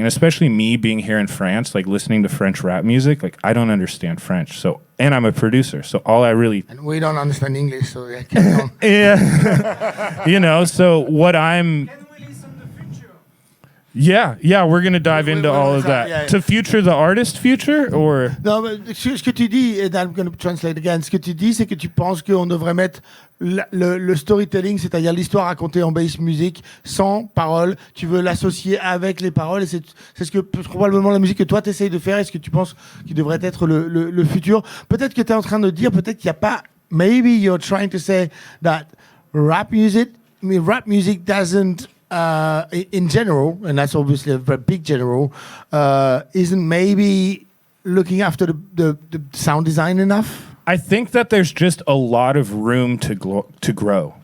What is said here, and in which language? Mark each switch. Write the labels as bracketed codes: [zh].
[en] And especially me being here in France, like listening to French rap music, like I don't understand French. And I'm a producer. So all I really... And we don't understand English, so yeah, carry on. Yeah. So what I'm... Yeah, we're going to dive into all of that. Yeah. To future the artist future, or... [fr] Non, mais ce que tu dis, [en] and I'm going to translate again, [fr] ce que tu dis, c'est que tu penses qu'on devrait mettre le storytelling, c'est-à-dire l'histoire racontée en bass music, sans paroles, tu veux l'associer avec les paroles, et c'est ce que probablement la musique que toi t'essayes de faire, et ce que tu penses qui devrait être le futur. Peut-être que tu es en train de dire, peut-être qu'il n'y a pas... [en] Maybe you're trying to say that rap music doesn't... in general, and that's obviously a very big general, isn't maybe looking after the sound design enough? I think that there's just a lot of room to grow.